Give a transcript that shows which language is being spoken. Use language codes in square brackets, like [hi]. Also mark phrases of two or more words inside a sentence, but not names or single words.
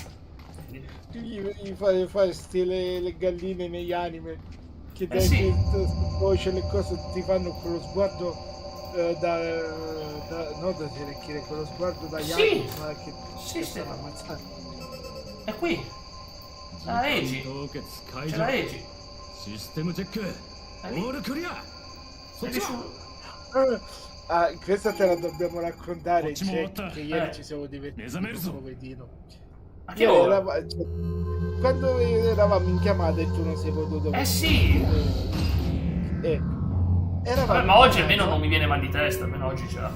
[it] gli fai stile le galline negli anime che dai sì. voce le cose ti fanno con lo sguardo non da telecchire, con lo sguardo da Sì. ma che Sì, sì. stanno ammazzando. È qui. La Eiji. C'è la Eiji. [ja] システムチェックオールクリアそっちは [it] Questa te la dobbiamo raccontare, Facciamo cioè, volta. che ieri ci siamo divertiti Esamerso. un pochettino. A che ora? Quando eravamo in chiamata e tu non sei potuto Sì. Vabbè, ma oggi almeno non mi viene mal di testa, almeno oggi ce l'ha.